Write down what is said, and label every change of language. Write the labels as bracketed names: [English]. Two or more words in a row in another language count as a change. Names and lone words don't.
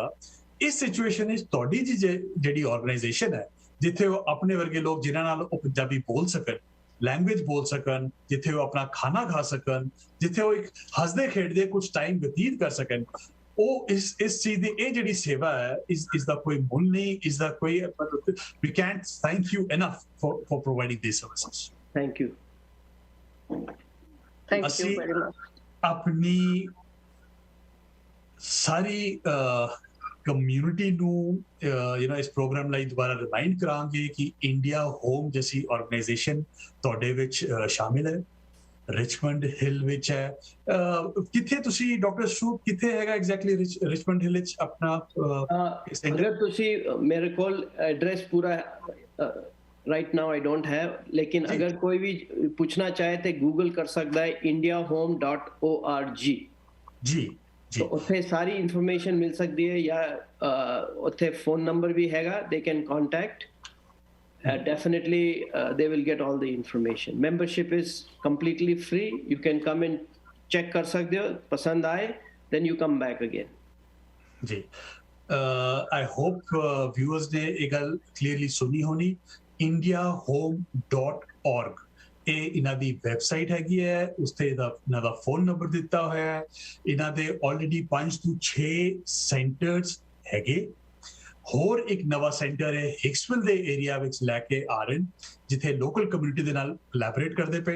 [Punjabi] ਇਸ ਸਿਚੁਏਸ਼ਨ ਵਿੱਚ ਤੁਹਾਡੀ ਜਿਹੜੀ ਆਰਗੇਨਾਈਜੇਸ਼ਨ ਹੈ, ਜਿੱਥੇ ਉਹ ਆਪਣੇ ਵਰਗੇ ਲੋਕ ਜਿਨ੍ਹਾਂ ਨਾਲ ਉਹ ਪੰਜਾਬੀ ਬੋਲ ਸਕਣ, ਲੈਂਗੁਏਜ ਬੋਲ ਸਕਣ, ਜਿੱਥੇ ਉਹ ਆਪਣਾ ਖਾਣਾ ਖਾ ਸਕਣ, ਜਿੱਥੇ ਉਹ ਇੱਕ ਹੱਸਦੇ ਖੇਡਦੇ ਕੁਝ ਟਾਈਮ ਬਤੀਤ ਕਰ ਸਕਣ, ਉਹ ਇਸ ਚੀਜ਼ ਦੀ ਇਹ ਜਿਹੜੀ ਸੇਵਾ ਹੈ, ਇਸ ਦਾ ਕੋਈ ਮੁੱਲ ਨਹੀਂ, ਇਸ ਦਾ ਕੋਈ [English] we can't thank you enough for providing these services। Thank you। Thank you very much। [Punjabi] ਆਪਣੀ ਸਾਰੀ ਕਮਿਊਨਿਟੀ ਨੂੰ ਇਸ ਪ੍ਰੋਗਰਾਮ ਲਈ ਦੁਬਾਰਾ ਰਿਮਾਈਂਡ ਕਰਾਂਗੇ ਕਿ ਇੰਡੀਆ ਹੋਮ ਜੈਸੀ ਆਰਗੇਨਾਈਜੇਸ਼ਨ ਤੁਹਾਡੇ ਵਿੱਚ ਸ਼ਾਮਿਲ ਹੈ, ਰਿਚਮੰਡ ਹਿੱਲ ਵਿੱਚ ਹੈ। ਕਿੱਥੇ ਤੁਸੀਂ ਡਾਕਟਰ ਸੂਪ, ਕਿੱਥੇ ਹੈਗਾ ਐਗਜ਼ੈਕਟਲੀ ਰਿਚਮੰਡ ਹਿੱਲ ਵਿੱਚ ਆਪਣਾ? ਅਗਰ ਤੁਸੀਂ, ਮੇਰੇ ਕੋਲ ਐਡਰੈਸ ਪੂਰਾ [English] right now I don't have, [Punjabi] ਲੇਕਿਨ ਅਗਰ ਕੋਈ ਵੀ ਪੁੱਛਣਾ ਚਾਹੇ ਤੇ ਗੂਗਲ ਕਰ ਸਕਦਾ ਹੈ indiahome.org। ਜੀ ਜੀ, ਉੱਥੇ ਸਾਰੀ ਇਨਫੋਰਮੇਸ਼ਨ ਮਿਲ ਸਕਦੀ ਹੈ, ਜਾਂ ਉੱਥੇ ਫੋਨ ਨੰਬਰ ਵੀ ਹੈਗਾ, [English] they can contact। Definitely they will get all the information। Membership is completely free। You can come and check [Hindi] कर सकते हो, पसंद आए [English] then you come back again। [Punjabi] जी, [English] I hope viewers [Punjabi] ਨੇ ਇੱਕ ਗੱਲ clearly ਸੁਣੀ ਹੋਣੀ। indiahome.org ਇਹ ਇਹਨਾਂ ਦੀ ਵੈਬਸਾਈਟ ਹੈਗੀ ਹੈ, ਉਸਤੇ ਇਹਨਾਂ ਦਾ ਫੋਨ ਨੰਬਰ ਦਿੱਤਾ ਹੋਇਆ ਹੈ। ਇਹਨਾਂ ਦੇ ਆਲਰੇਡੀ 5 ਤੋਂ 6 ਸੈਂਟਰਸ ਹੈਗੇ। ਹੋਰ ਇੱਕ ਨਵਾਂ ਸੈਂਟਰ ਹੈ ਹਿਕਸਵਿਲ ਦੇ ਏਰੀਆ ਵਿੱਚ ਲੈ ਕੇ ਆ ਰਹੇ, ਜਿੱਥੇ [English] local community [Punjabi] ਦੇ ਨਾਲ ਕੋਲੈਬੋਰੇਟ ਕਰਦੇ ਪਏ।